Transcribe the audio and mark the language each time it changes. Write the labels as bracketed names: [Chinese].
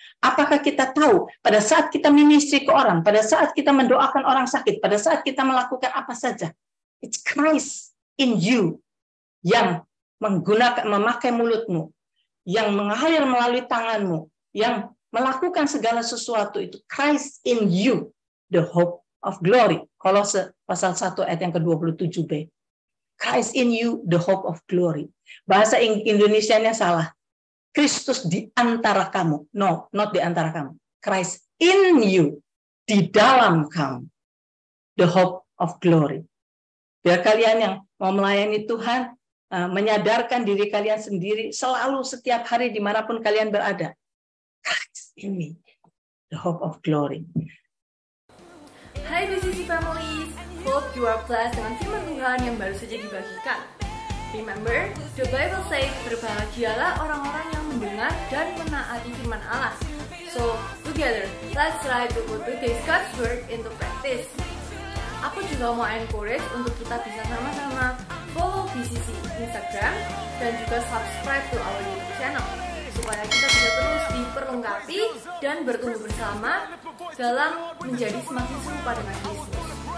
[Indonesian] Apakah kita tahu pada saat kita ministry ke orang, pada saat kita mendoakan orang sakit, pada saat kita melakukan apa saja, [English] it's Christ in you [Indonesian] yang memakai mulutmu, yang mengalir melalui tanganmu, yang melakukan segala sesuatu itu. [English] Christ in you, the hope of glory. [Indonesian] Kolose pasal 1 ayat yang ke-27b. [English] Christ in you, the hope of glory. [Indonesian] Bahasa Indonesianya salah. Kristus di antara kamu. [English] No, not [Indonesian] di antara kamu. [English] Christ in you, [Indonesian] di dalam kamu. [English] The hope of glory. [Indonesian] Biar kalian yang mau melayani Tuhan, menyadarkan diri kalian sendiri, selalu setiap hari dimanapun kalian berada. [English] Christ in me, the hope of glory. [Indonesian] Hai BCC Families, [English] hope you are blessed [Indonesian] dengan firman Tuhan yang baru saja dibagikan. [English] Remember, the Bible says, [Indonesian] berbahagialah orang-orang yang mendengar dan menaati firman Allah. [English] So, together, let's try to put today's God's word into practice. [Indonesian] Aku juga mau encourage untuk kita bisa sama-sama follow BCC Instagram dan juga [English] subscribe to our YouTube channel [Indonesian] supaya kita bisa terus diperlengkapi dan bertumbuh bersama dalam menjadi semakin serupa dengan Kristus.